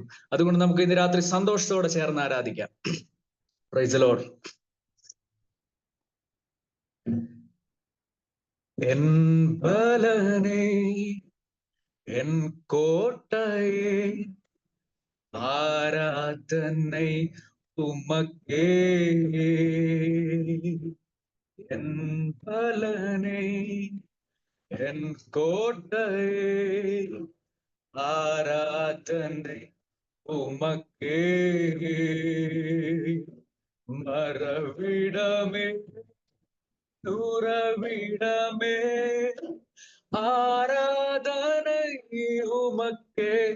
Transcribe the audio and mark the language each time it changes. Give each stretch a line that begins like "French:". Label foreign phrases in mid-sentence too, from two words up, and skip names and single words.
Malayalam: അതുകൊണ്ട് നമുക്ക് ഇന്ന് രാത്രി സന്തോഷത്തോടെ ചേർന്ന് ആരാധിക്കാം.
English: Praise the Lord.
Tamil: என் பலனே, என் கோட்டையே, ஆராதனை உமக்கே. என் பலனே, என் கோட்டையே, ஆராதனை உமக்கே. மறவிடமே, துறவிடமே, ஆராதனை உமக்கே.